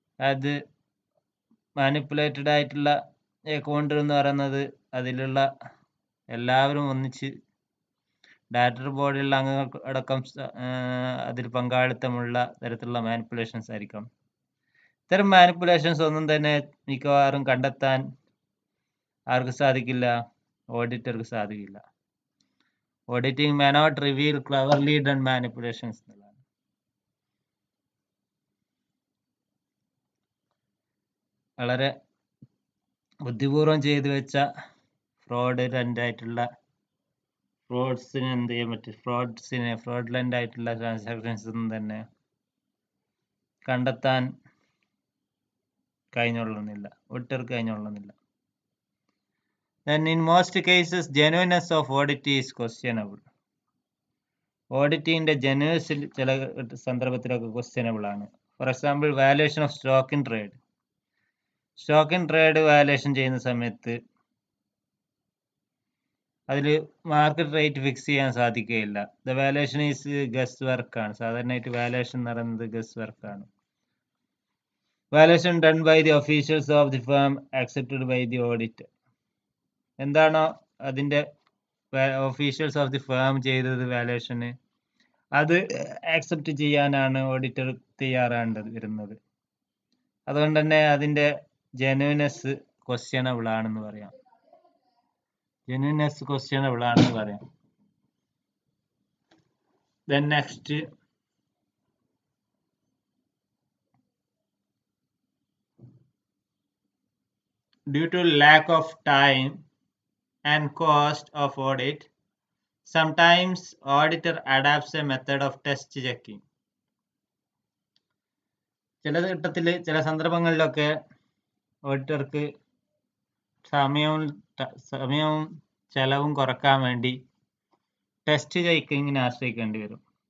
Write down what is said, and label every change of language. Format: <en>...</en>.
<ml>അത് മാനിപ്പുലേറ്റഡ് ആയിട്ടുള്ള അക്കൗണ്ട് എന്ന് പറയുന്നത് അതിലുള്ള എല്ലാവരും ഒന്നിച്ച് ഡയറക്ടർ ബോർഡിലുള്ള അംഗങ്ങൾ അടക്കം അതിൽ പങ്കാളിത്തമുള്ള തരത്തിലുള്ള മാനിപ്പുലേഷൻസ് ആയിരിക്കും. ഇത്തരം മാനിപ്പുലേഷൻസ് ഒന്നും തന്നെ മിക്കവാറും കണ്ടെത്താൻ ആർക്ക് സാധിക്കില്ല, ഓഡിറ്റർക്ക് സാധിക്കില്ല.</ml> <en>auditing may not reveal cleverly done manipulations</en> <ml>എന്നുള്ളതാണ്. വളരെ ബുദ്ധിപൂർവം ചെയ്തു വെച്ച ഫ്രോഡുലൻ്റ് ആയിട്ടുള്ള ഫ്രോഡ്സിന് എന്ത് ചെയ്യാൻ പറ്റും, ഫ്രോഡുലൻ്റ് ആയിട്ടുള്ള ട്രാൻസാക്ഷൻസ് ഒന്നും തന്നെ കണ്ടെത്താൻ കഴിഞ്ഞുകൊള്ളുന്നില്ല, ഓഡിറ്റർക്ക് കഴിഞ്ഞുകൊള്ളുന്നില്ല.</ml> <en>Then in most cases, genuineness of audit is questionable.</en> <ml>ഓഡിറ്റിന്റെ ജെനുവസിൽ ചില സന്ദർഭത്തിലൊക്കെ ക്വസ്റ്റ്യനബിൾ ആണ്.</ml> <en>For example, valuation of stock in trade. Stock in trade valuation</en> <ml>ചെയ്യുന്ന സമയത്ത് അതിൽ മാർക്കറ്റ് റേറ്റ് ഫിക്സ് ചെയ്യാൻ സാധിക്കുകയില്ല.</ml> <en>The valuation is guess വർക്കാണ്.</en> <ml>സാധാരണയായിട്ട് വാല്യുവേഷൻ എന്ന് പറയുന്നത് ഗസ് വർക്കാണ്.</ml> <en>Valuation done by the officials of the firm accepted by the auditor.</en> <ml>എന്താണോ അതിന്റെ ഒഫീഷ്യൽസ് ഓഫ് ദി ഫേം ചെയ്തത് വാല്യുവേഷന്, അത് ആക്സെപ്റ്റ് ചെയ്യാനാണ് ഓഡിറ്റർ തയ്യാറാകേണ്ടത് വരുന്നത്. അതുകൊണ്ട് തന്നെ അതിന്റെ ജെനുവിനെസ് ക്വസ്റ്റ്യനബിൾ ആണെന്ന് പറയാം. ജെനുവിനെസ് ക്വസ്റ്റ്യനബിൾ ആണെന്ന് പറയാം.</ml> <en>Then next, due to lack of time and cost of audit, sometimes auditor adapts a method of test checking.</en> <ml>ചില സന്ദർഭങ്ങളിലൊക്കെ ഓഡിറ്റർക്ക് സമയവും ചെലവും കുറക്കാൻ വേണ്ടി ടെസ്റ്റ് ചെക്കിങ്ങിനെ ആശ്രയിക്കേണ്ടി വരും.</ml>